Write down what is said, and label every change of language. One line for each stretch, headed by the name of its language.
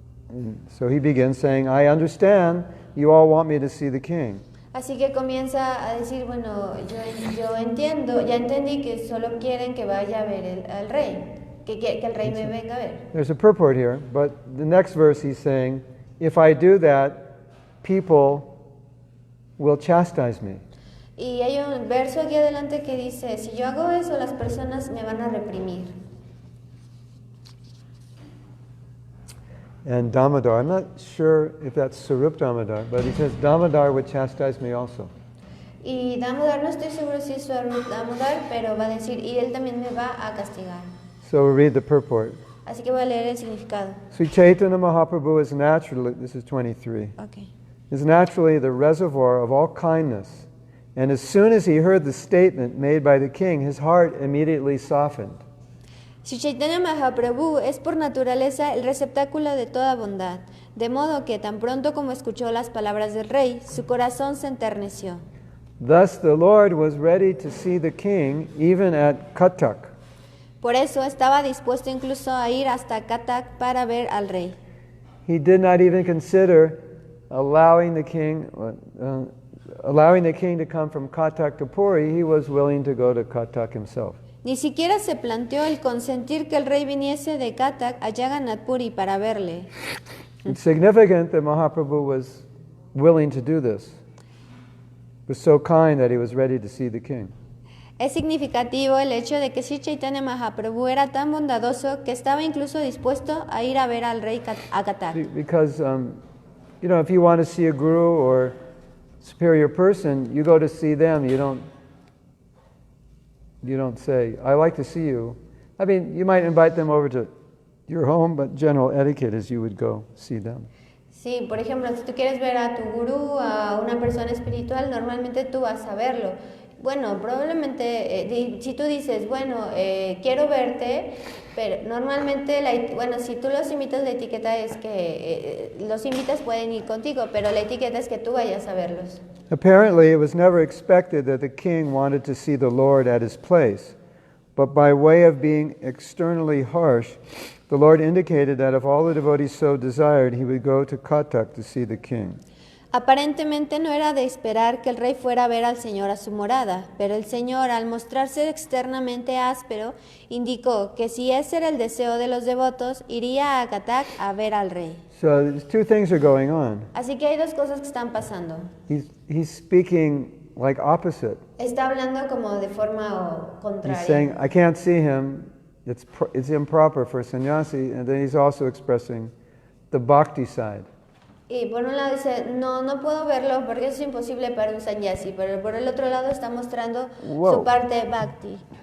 English: And so he begins saying, I understand you all want me to see the king.
Spanish: Así que comienza a decir, bueno, yo entiendo, ya entendí que solo quieren que vaya a ver al rey, que el rey me venga a ver.
English: There's a purport here, but the next verse he's saying, if I do that, people will chastise me.
Spanish: Y hay un verso aquí adelante que dice, si yo hago eso, las personas me van a reprimir.
English: And Damodar, I'm not sure if that's Sarup Damodar, but he says Damodar would chastise me also.
Spanish: Y Damodar, no estoy seguro si es su Damodar, pero va a decir, y él también me va a castigar.
English: So we'll read the purport.
Spanish: Así que voy a leer el significado.
English: Sri Chaitanya Mahaprabhu is naturally, this is 23, Okay. is naturally the reservoir of all kindness. And as soon as he heard the statement made by the king, his heart immediately softened.
Spanish: Sri Chaitanya Mahaprabhu es por naturaleza el receptáculo de toda bondad, de modo que tan pronto como escuchó las palabras del rey, su corazón se enterneció.
English: Thus the Lord was ready to see the king even at Katak.
Spanish: Por eso estaba dispuesto incluso a ir hasta Katak para ver al rey.
English: He did not even consider allowing the king to come from Katak to Puri. He was willing to go to Katak himself.
Spanish: Ni siquiera se planteó el consentir que el rey viniese de Katak a Jagannath Puri para verle.
English: It's significant that Mahaprabhu was willing to do this. He was so kind that he was ready to see the king.
Spanish: Es significativo el hecho de que Sri Chaitanya Mahaprabhu era tan bondadoso que estaba incluso dispuesto a ir a ver al rey a Katak.
English: Because, if you want to see a guru or superior person, you go to see them. You don't say, I like to see you. I mean, you might invite them over to your home, but general etiquette is you would go see them.
Spanish: Sí, por ejemplo, si tú quieres ver a tu gurú, a una persona espiritual, normalmente tú vas a verlo. Bueno, probablemente, si tú dices, bueno, quiero verte, pero normalmente, bueno, si tú los invitas, la etiqueta es que los invitas pueden ir contigo, pero la etiqueta es que tú vayas a verlos.
English: Apparently, it was never expected that the king wanted to see the Lord at his place, but by way of being externally harsh, the Lord indicated that if all the devotees so desired, he would go to Katak to see the king.
Spanish: Aparentemente no era de esperar que el rey fuera a ver al Señor a su morada, pero el Señor, al mostrarse externamente áspero, indicó que si ese era el deseo de los devotos, iría a Katak a ver al rey.
English: So there's two things are going on.
Spanish: Así que hay dos cosas que están pasando.
English: He's speaking like opposite.
Spanish: Está hablando como de forma contraria.
English: He's saying, I can't see him, it's improper for a sannyasi, and then he's also expressing the bhakti side.
Spanish: Y por un lado dice, no puedo verlo porque eso es imposible para un sannyasi, pero por el otro lado está mostrando su parte bhakti.